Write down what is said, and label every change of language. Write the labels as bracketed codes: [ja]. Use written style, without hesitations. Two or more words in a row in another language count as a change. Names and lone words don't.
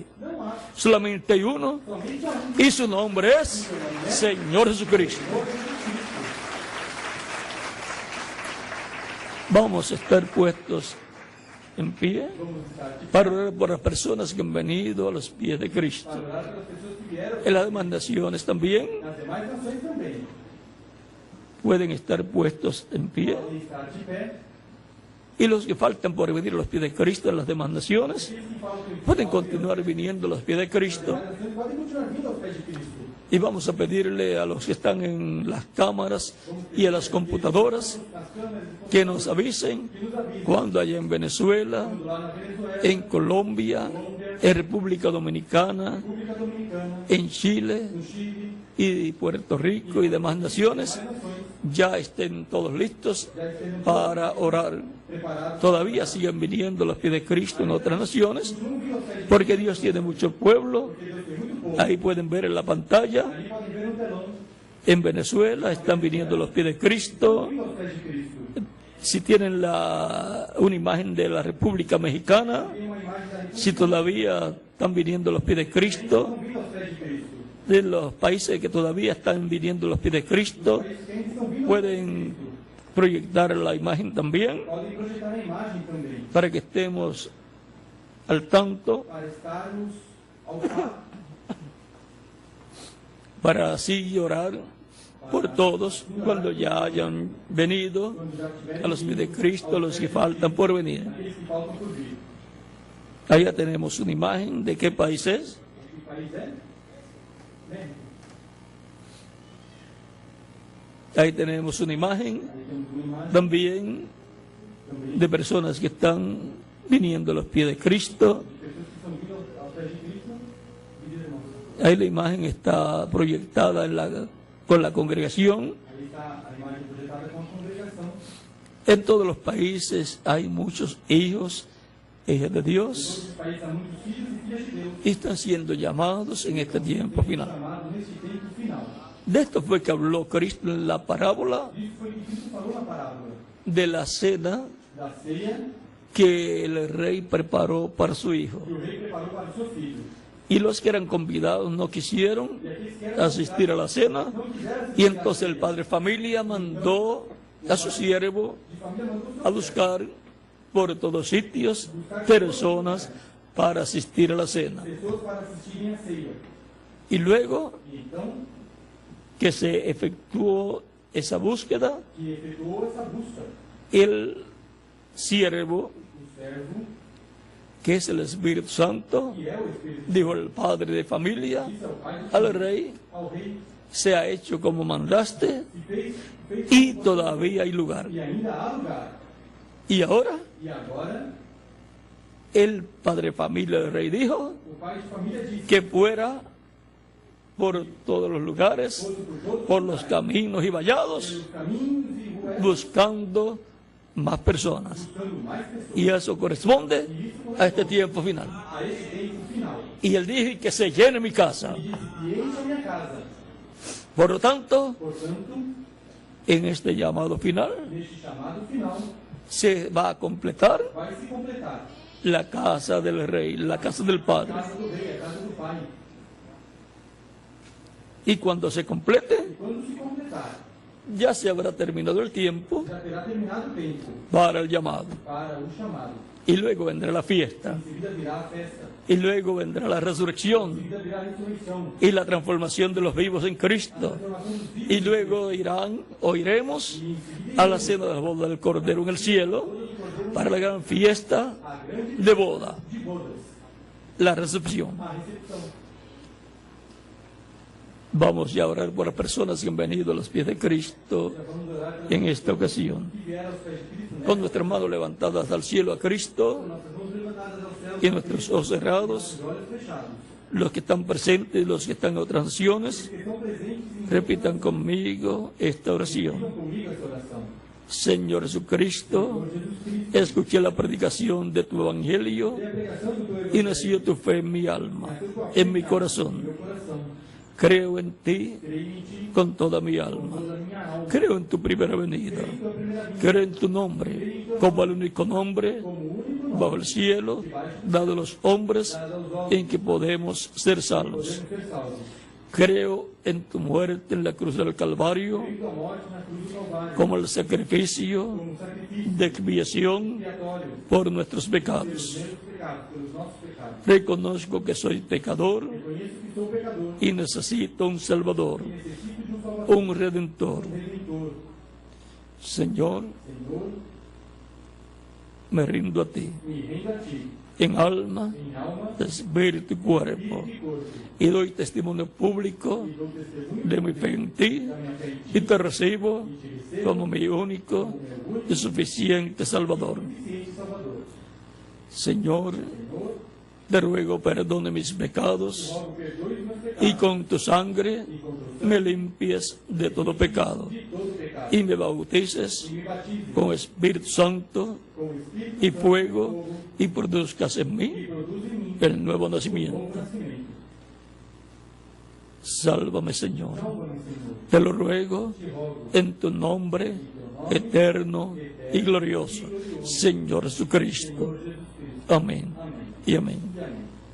[es] Solamente hay uno, y su nombre es Señor Jesucristo. Vamos a estar puestos en pie [pt] Vamos estar de [es] para orar por las personas que han venido a los pies de Cristo. [pt] para orar pelas pessoas que vieram. [es] En las demás naciones también [pt] Nas demais nações também. [es] pueden estar puestos en pie. [pt] Podem estar de pé. [es] Y los que faltan por venir a los pies de Cristo en las demás naciones [pt] Aqueles que falam que [es] pueden continuar viniendo a los pies de Cristo. [pt] as nações podem continuar vindo aos pés de Cristo. [es] Y vamos a pedirle a los que están en las cámaras y a las computadoras [pt] As câmeras [es] que nos avisen [pt] que nos avisam. [es] cuando haya en Venezuela, [pt] Quando lá na Venezuela, [es] en Colombia, en República Dominicana, [pt] República Dominicana, [es] en Chile [pt] no Chile, [es] y Puerto Rico y demás naciones [pt] as nações [es] ya estén todos listos [pt] já estejam [es] para orar. [pt] preparados. [es] Todavía siguen viniendo a los pies de Cristo en otras naciones, [pt] Não viu aos pés de [es] porque Dios tiene mucho pueblo. [pt] Cristo, Deus tem muito povo. [es] Ahí pueden ver en la pantalla, [pt] Ali podem ver um telão. [es] en Venezuela están viniendo a los pies de Cristo. [pt] Vindo aos pés de Cristo. [es] Si tienen una imagen de la República Mexicana, [pt] Tem uma imagem da [es] si todavía están viniendo a los pies de Cristo, [pt] Estão vindo aos pés de Cristo. [es] de los países que todavía están viniendo a los pies de Cristo, [pt] Eles que ainda estão vindo aos pés de [es] pueden [pt] Cristo. [es] proyectar la imagen también [pt] Podem projetar a imagem também. [es] para que estemos al tanto, [pt] Para estarmos ao par. [es] para así orar por todos cuando ya hayan venido [pt] Quando já tiverem [es] a los pies de Cristo, los que faltan por venir. [pt] aqueles que faltam por vir. [es] Allá tenemos una imagen de qué país es. [pt] Que país é? México. [es] Ahí tenemos una imagen [pt] Aí temos uma imagem [es] también [pt] também [es] de personas que están viniendo a los pies de Cristo. [pt] de pessoas que estão vindo aos pés de Cristo. E de irmãos. [es] Ahí la imagen está proyectada con la congregación. [pt] Aí está a imagem projetada com a congregação. [es] En todos los países hay muchos hijos, hijas de [pt] Em [es] Dios, [pt] todos os países há muitos filhos e filhas de Deus [es] y están siendo llamados en este tiempo final. [pt] chamados neste tempo final. [es] De esto fue que habló Cristo en la parábola [pt] Isso foi o que Cristo falou na parábola [es] de la cena [pt] da ceia [es] que el rey preparó para su hijo. [pt] que o rei preparou para o seu filho. [es] Y los que eran convidados no quisieron [pt] E aqueles que eram [es] asistir a la cena, [pt] não quiseram [es] y entonces el padre familia mandó a su siervo [pt] de família mandou [es] a buscar por todos sitios personas para asistir a la cena. [pt] pessoas para assistirem a ceia. [es] Y luego [pt] E então, [es] que se efectuó esa búsqueda, [pt] que efetuou essa busca, [es] el siervo, [pt] o servo, [es] que es el Espíritu Santo, [pt] que é o Espírito [es] dijo el padre de familia [pt] Santo, ao Pai do [es] al rey, [pt] ao rei, [es] se ha hecho como mandaste [pt] se fez [es] y todavía hay lugar. [pt] e ainda há lugar. [es] Y ahora [pt] E agora, [es] el padre familia del rey dijo [pt] o pai de família disse, [es] que fuera por todos los lugares, [pt] fosse por todos [es] por los caminos y vallados, [pt] os caminhos e ruas, [es] buscando más personas. [pt] buscando mais pessoas. [es] Y eso corresponde a este tiempo final. [pt] A esse tempo final. [es] Y él dijo que se llene mi casa. [pt] E disse, e encha a minha casa. [es] Por lo tanto, [pt] Portanto, [es] en este llamado final [pt] neste chamado final, [es] se va a completar [pt] vai se completar [es] la casa del rey, la casa del [pt] a [es] Padre. [pt] casa do rei, a casa do pai. [es] Y cuando se complete, [pt] E quando se completar, [es] ya se habrá terminado el tiempo [pt] já terá terminado o tempo [es] para el llamado. [pt] para o chamado. [es] Y luego vendrá la fiesta. [pt] Em seguida virá a festa. [es] Y luego vendrá la [pt] Em [es] resurrección [pt] seguida virá a ressurreição. [es] y la transformación de los vivos en [pt] A [es] Cristo. [pt] transformação dos vivos. [es] Y luego irán o iremos [pt] E em seguida [es] a la cena de la boda del Cordero en el cielo para la gran fiesta [pt] a grande [es] de boda, [pt] de bodas. [es] la recepción. [pt] A recepção. [es] Vamos ya a orar por las personas que han venido a los pies de Cristo [pt] Já vamos orar pelas [es] en esta ocasión. [pt] que vieram aos pés de Cristo, né? [es] Con nuestras manos levantadas al cielo a Cristo [pt] Nossas mãos levantadas ao céu. [es] y nuestros ojos cerrados, [pt] Os olhos fechados. [es] los que están presentes y los que están en otras naciones, [pt] Os que estão presentes e [es] repitan conmigo esta oración. [pt] digam comigo essa oração. [es] Señor Jesucristo, [pt] Por Jesus Cristo, [es] escuché la predicación de tu evangelio [pt] tem a pregação do teu [es] y [pt] evangelho [es] nació tu fe en mi alma, [pt] nasceu tua fé [es] en mi [pt] no [es] corazón. [pt] meu coração. [es] Creo en ti [pt] Creio em ti [es] con toda mi [pt] com [es] alma. [pt] toda a minha alma. [es] Creo en tu primera venida. [pt] Creio em tua primeira vinda [es] Creo en tu nombre como el único nombre [pt] como o único nome [es] bajo el cielo dado a los hombres [pt] dado aos homens [es] en que podemos ser salvos. [pt] podemos ser salvos. [es] Creo en tu muerte en la cruz del Calvario [pt] Creio em tua morte na cruz do Calvário, [es] como el sacrificio [pt] como sacrifício [es] de expiación [pt] expiatório [es] por nuestros [pt] pelos [es] pecados. [pt] meus pecados, pelos nossos pecados. [es] Reconozco que soy pecador [pt] Reconheço que sou pecador [es] y necesito un Salvador, [pt] e necessito de Salvador, [es] un Redentor. [pt] Redentor. [es] Señor, [pt] Senhor, [es] me rindo a ti, [pt] me rendo a ti, [es] en alma, [pt] em alma, [es] espíritu y cuerpo, [pt] espírito e corpo, [es] y doy testimonio público [pt] e dou testemunho [es] de mi fe en ti, [pt] da minha fé em [es] y [pt] ti, [es] te recibo [pt] e te recebo [es] como mi único y suficiente Salvador. [pt] suficiente Salvador. [es] Señor, [pt] Senhor, [es] te ruego perdone mis pecados [pt] rogo perdoe os meus pecados [es] y con tu sangre [pt] e com teu sangue [es] me limpies de todo pecado [pt] de todo pecado. [es] y me bautices [pt] E me batize [es] con Espíritu Santo [pt] com o Espírito [es] y [pt] Santo [es] fuego y produzcas en [pt] e [es] mí [pt] produz em mim [es] el nuevo [pt] novo [es] nacimiento. [pt] nascimento. [es] Sálvame, Señor. [pt] Salva-me, Senhor. [es] Te lo ruego [pt] Te rogo [es] en tu nombre eterno y glorioso, Señor Jesucristo. [pt] Senhor Jesus Cristo. [es] Amén [pt] Amém. [es] y amén. [pt] E amém.